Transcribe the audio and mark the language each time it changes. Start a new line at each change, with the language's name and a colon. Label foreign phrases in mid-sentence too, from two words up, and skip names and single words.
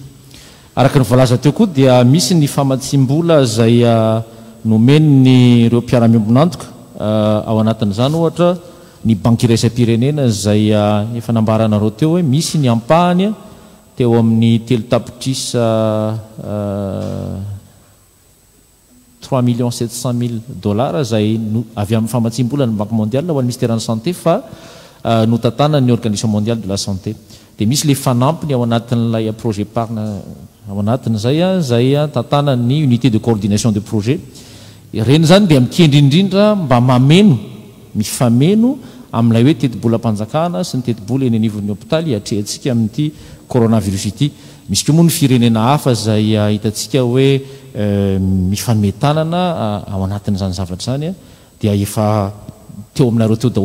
Malagasy: Araka ny voalaza teo koa dia misy ny famatsim-bola zay nomeny ny ireo mpiara-miombonantoka ao anatin'izany ohatra ny banky iraisam-pirenena zay efa nambaranareo teo hoe misy ny ampahany teo amin'ny telo tapitrisa 3,700,000 zay avy amin'ny famatsim-bola ny
French: banque mondiale
Malagasy: ho an'ny
French: ministère de santé
Malagasy: fa notatana ny
French: organisation mondiale de la santé
Malagasy: dia misy le fanampiny ao anatin'ilay
French: projet épargne
Malagasy: ao anatin'izay zay tatana ny
French: unité de coordination de projet
Malagasy: reny zany dia mikendrindrindra mba mameno mifameno amin'ilay hoe teti-bolam-panjakana sy ny teti-bola eny anivon'ny hôpitaly atrehantsika amin'ity coronavirus ity misy koa moa ny firenena hafa zay hitantsika hoe mifanometanana ao anatin'izany zavatra zany dia efa teo aminareo teo daholo